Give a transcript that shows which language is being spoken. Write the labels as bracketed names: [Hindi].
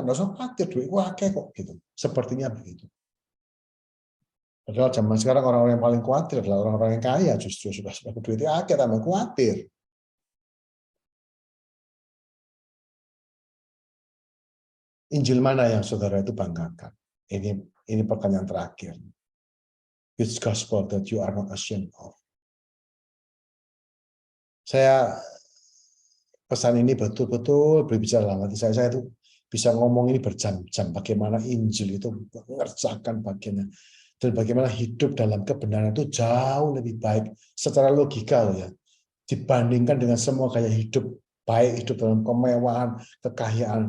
[Indonesian] Tidak usah khawatir, duit wakil kok gitu. Sepertinya begitu. Padahal zaman sekarang orang-orang yang paling khawatir adalah orang-orang yang kaya, justru sudah duitnya akeh tambah khawatir. Injil mana yang saudara itu banggakan? Ini pertanyaan terakhir. [English] Which gospel that you are not ashamed of? [Indonesian] Saya pesan ini betul-betul berbicara dalam hati saya. Saya itu bisa ngomong ini berjam-jam bagaimana Injil itu mengerjakan bagiannya. Dan bagaimana hidup dalam kebenaran itu jauh lebih baik secara logika loh ya, dibandingkan dengan semua gaya hidup, baik hidup dalam kemewahan, kekayaan.